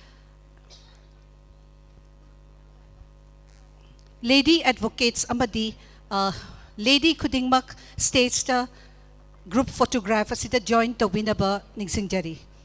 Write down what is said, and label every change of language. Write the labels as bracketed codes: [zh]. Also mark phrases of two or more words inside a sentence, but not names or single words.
[en] Lady advocates [mni] amadi lady khudingmak stage ta [en] group photograph [mni] asida join to winaba ningsingjari.